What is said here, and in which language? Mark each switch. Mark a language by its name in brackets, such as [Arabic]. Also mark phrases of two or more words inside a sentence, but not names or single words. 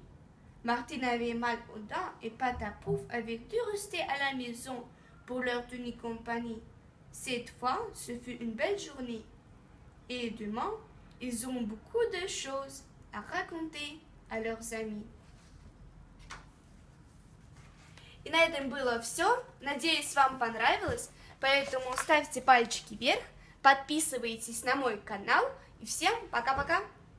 [French] Martine avait mal aux dents et Patapouf avait dû rester à la maison pour leur tenir compagnie. Cette fois, ce fut une belle journée. Et demain, ils auront beaucoup de choses à raconter à leurs amis. [Russian] И на этом было все. Надеюсь, вам понравилось. Поэтому ставьте пальчики вверх, подписывайтесь на мой канал. И всем пока-пока!